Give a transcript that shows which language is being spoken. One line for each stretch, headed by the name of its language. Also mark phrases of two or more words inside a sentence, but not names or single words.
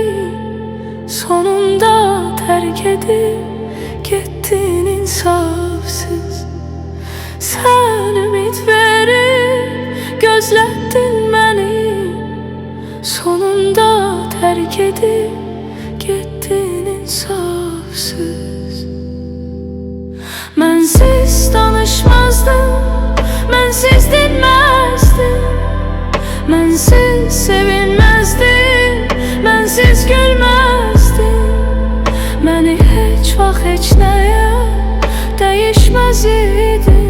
Turkish: Sonunda terk edip gittin insafsız.
Azerbaijani: Sen ümit verip gözlətdin məni.
Turkish: Sonunda terk edip gittin insafsız.
Azerbaijani: Mənsiz danışmazdım, mənsiz dinməzdim, mənsiz sevinməzdim, mənsiz gülməzdim. Məni heç vaxt heç nəyə dəyişməz idin.